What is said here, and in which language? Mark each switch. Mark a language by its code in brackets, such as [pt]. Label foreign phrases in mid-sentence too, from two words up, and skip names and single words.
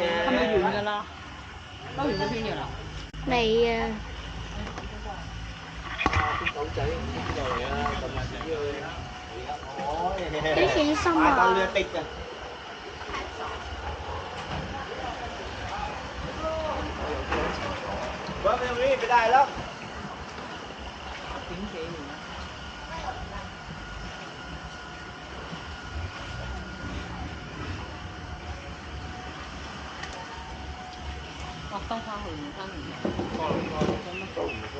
[yue] 係咪完㗎啦？兜完個圈㗎啦？未啊。啲狗仔唔知邊度嚟啊？咁啊，自己去。哦，幾幾深啊！買包呢一滴嘅。 [vi] Vâng, em nghĩ cái đài lắm. [yue] 點幾年啊？哇！兜翻去唔翻嚟。都唔該。